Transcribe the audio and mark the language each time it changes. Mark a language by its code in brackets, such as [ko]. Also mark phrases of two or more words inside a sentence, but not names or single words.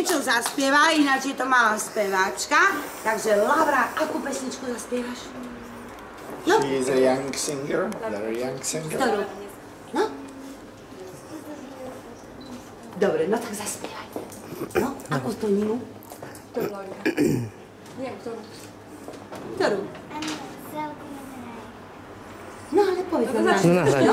[sk] zaspieva, ináč je to malá speváčka. Takže Laura, akú pesničku zaspievaš? No. [en] She is a young singer, very young singer. [sk] Ktorú? No? Dobre, no tak zaspievaj. No, akú tóninu? Ktorú, Laura? Neviem, ktorú. Ktorú? No ale povedz nám. No,